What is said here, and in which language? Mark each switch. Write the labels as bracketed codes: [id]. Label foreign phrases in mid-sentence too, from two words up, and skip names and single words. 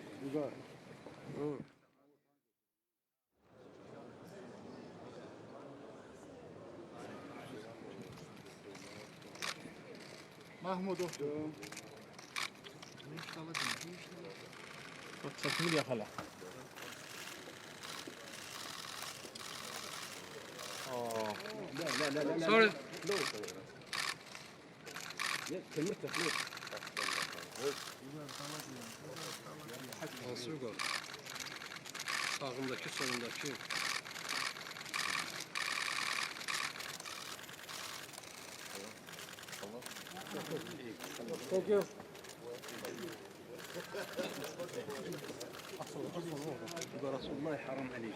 [tr] Mahmud doktor. [ar] تكمل يا خلا [en] Sorry. [tr] Nasıl gol? Sağındaki solundaki. [en] Thank you. [ar] رسول الله حرام عليك.